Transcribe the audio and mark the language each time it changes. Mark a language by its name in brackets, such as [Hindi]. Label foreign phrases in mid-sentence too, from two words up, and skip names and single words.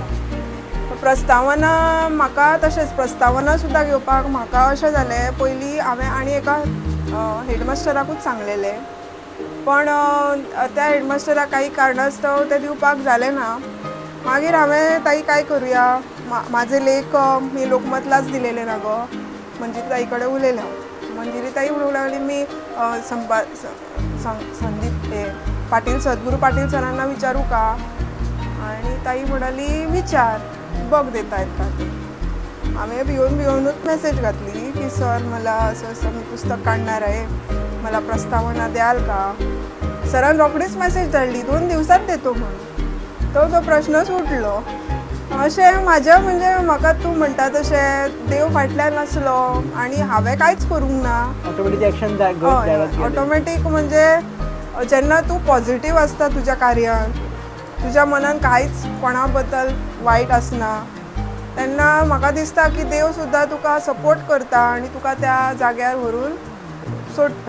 [Konkani] प्रस्तावना म्हाका तशेंच प्रस्तावना सुद्दां घेवपाक म्हाका अशें जालें, पयलीं हांवें आनी एका हेडमास्टराकूच सांगलेलें, पण त्या हेडमास्टराक काही कारणास्तव तें दिवपाक जालें ना. मागीर हांवें ताई काय करुया, म्हाजे [Marathi] लेख मी लोकमतलाच दिलेले [Konkani] ना गो, मंजिरी ताई कडेन उलयलें हांव. [Marathi] मंजिरी ताई [Konkani] म्हणूंक लागली [Marathi] मी संदीप पाटील सद्गुरू पाटील सरांना विचारू का? आणि ताई म्हणाली विचार, बघ देतायत का ते. आम्ही भिवूनच मेसेज घातली की सर मला असं मी पुस्तक काढणार आहे, मला प्रस्तावना द्याल का? [Konkani] सरान रोखडीच मेसेज धाडली 2 [Marathi] दिवसात देतो म्हणून. [Konkani] तो प्रश्नच उठलो. अशें म्हाजें म्हणजे म्हाका तूं म्हणटा तशें देव फाटल्यान आसलो आनी हांवें कांयच करूंक ना. [English] automatic action [Konkani] जाय. ऑटोमॅटीक म्हणजे जेन्ना तूं पॉझिटिव्ह आसता तुज्या कार्यान, तुज्या मनान कांयच कोणा बद्दल वायट आसना, तेन्ना म्हाका दिसता की देव सुद्दां तुका सपोर्ट करता आनी तुका त्या जाग्यार व्हरून सोडटा.